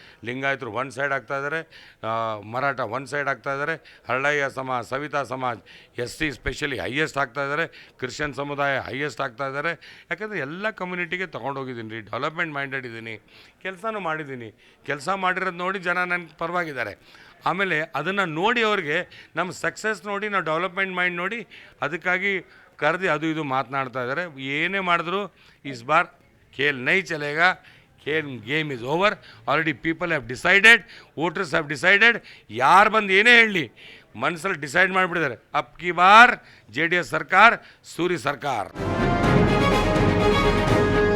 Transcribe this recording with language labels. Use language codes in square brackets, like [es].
[kn] ಲಿಂಗಾಯತರು one side ಆಗ್ತಾಯಿದ್ದಾರೆ, Maratha one side ಆಗ್ತಾಯಿದ್ದಾರೆ, ಹಳ್ಳಯ್ಯ ಸಮಾಜ, Savita Samaj, SC specially highest ಆಗ್ತಾಯಿದ್ದಾರೆ, Christian ಸಮುದಾಯ ಹೈಯೆಸ್ಟ್ ಆಗ್ತಾಯಿದ್ದಾರೆ. ಯಾಕಂದರೆ ಎಲ್ಲ ಕಮ್ಯುನಿಟಿಗೆ ತೊಗೊಂಡೋಗಿದ್ದೀನಿ ರೀ, ಡೆವಲಪ್ಮೆಂಟ್ ಮೈಂಡೆಡ್ ಇದ್ದೀನಿ, ಕೆಲಸನೂ ಮಾಡಿದ್ದೀನಿ. ಕೆಲಸ ಮಾಡಿರೋದು ನೋಡಿ ಜನ ನನಗೆ ಪರವಾಗಿದ್ದಾರೆ. ಆಮೇಲೆ ಅದನ್ನು ನೋಡಿ ಅವ್ರಿಗೆ ನಮ್ಮ ಸಕ್ಸಸ್ ನೋಡಿ, ನಾವು ಡೆವಲಪ್ಮೆಂಟ್ ಮೈಂಡ್ ನೋಡಿ, ಅದಕ್ಕಾಗಿ ಕರೆದು ಅದು ಇದು ಮಾತನಾಡ್ತಾ ಇದ್ದಾರೆ. ಏನೇ ಮಾಡಿದ್ರು [hi] ಇಸ್ ಬಾರ್ खेल नहीं चलेगा, खेल [en] Game is over. Already people have decided, voters have decided. [hi] यार बंद [kn] ಏನೇ ಹೇಳಲಿ ಮನಸ್ಸಲ್ಲಿ ಡಿಸೈಡ್ ಮಾಡಿಬಿಟ್ಟಿದ್ದಾರೆ. [hi] ಅಬ್ ಕಿ ಬಾರ್ [kn] JDS ಸರ್ಕಾರ, ಸೂರಿ ಸರ್ಕಾರ.